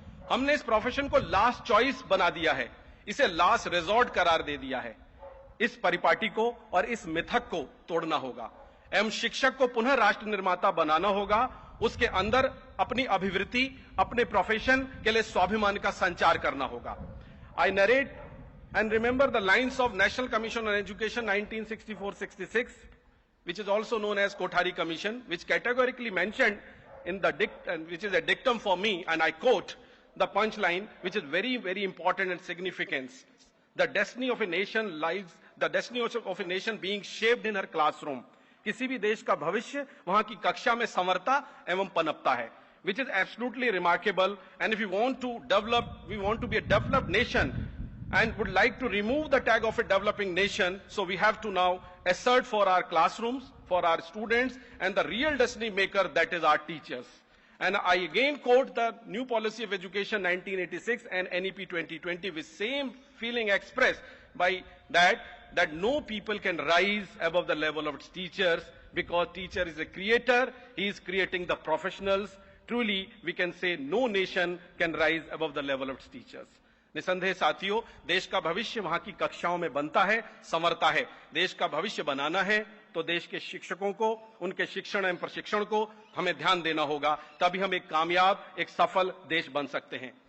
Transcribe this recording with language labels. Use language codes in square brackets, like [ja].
[hi] हमने इस प्रोफेशन को [en] last choice [hi] बना दिया है, इसे [en] last resort [hi] करार दे दिया है। इस परिपाटी को और इस मिथक को तोड़ना होगा एवं शिक्षक को पुनः राष्ट्र निर्माता बनाना होगा। उसके अंदर अपनी अभिवृत्ति, अपने प्रोफेशन के लिए स्वाभिमान का संचार करना होगा। [en] I narrate and remember the lines of National Commission on Education 1964-66, which is also known as Kothari Commission, which categorically mentioned in the which is a dictum for me, and I quote the punchline, which is very, very important and significant. The destiny of a nation lies, the destiny of a nation being shaped in her classroom. [hi] किसी भी देश का भविष्य वहां की कक्षा में संवरता एवं पनपता है, [en] which is absolutely remarkable. And if we want to develop, we want to be a developed nation and would like to remove the tag of a developing nation, so we have to now assert for our classrooms, for our students, and the real destiny maker, that is our teachers. And I again quote the new policy of education 1986 and NEP 2020 with same feeling expressed by that no people can rise above the level of its teachers, because teacher is a creator, he is creating the professionals. Truly, we can say no nation can rise above the level of its teachers. [hi] निसंदेह साथियों, देश का भविष्य वहां की कक्षाओं में बनता है, संवरता है। देश का भविष्य बनाना है तो देश के शिक्षकों को, उनके शिक्षण एवं प्रशिक्षण को हमें ध्यान देना होगा, तभी हम एक कामयाब, एक सफल देश बन सकते हैं।